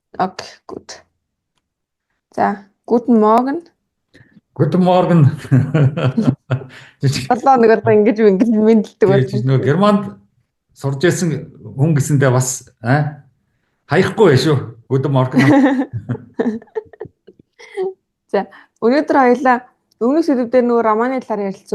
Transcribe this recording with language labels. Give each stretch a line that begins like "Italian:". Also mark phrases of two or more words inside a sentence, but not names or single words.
German: Okay, gut. За, guten Morgen. Guten Morgen.
Mongolian: 7 хоног одоо ингэж мэдлдэг Тэгэж нөгөө Германд сурж байсан хүн гэсэндээ бас хаяхгүй байх шүү.
German: Guten Morgen.
Mongolian: За, өнөөдөр хоёлаа өмнөх сэдвээр нөгөө романы талаар ярилцсан.